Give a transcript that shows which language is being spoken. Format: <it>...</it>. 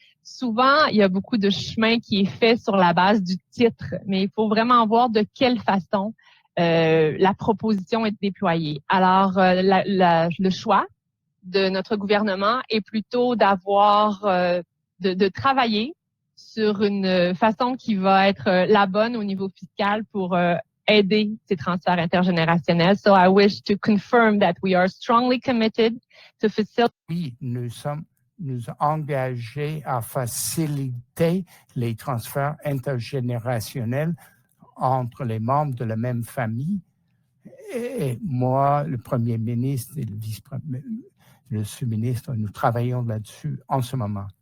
<fr>Souvent, il y a beaucoup de chemin qui est fait sur la base du titre, mais il faut vraiment voir de quelle façon la proposition est déployée. Alors, le choix de notre gouvernement est plutôt d'avoir, de travailler sur une façon qui va être la bonne au niveau fiscal pour aider ces transferts intergénérationnels.</fr> <en>So I wish to confirm that we are strongly committed to facilitate.</en> <fr>Oui, nous sommes engagés à faciliter les transferts intergénérationnels entre les membres de la même famille. Et moi, le premier ministre et le sous-ministre, nous travaillons là-dessus en ce moment.</fr>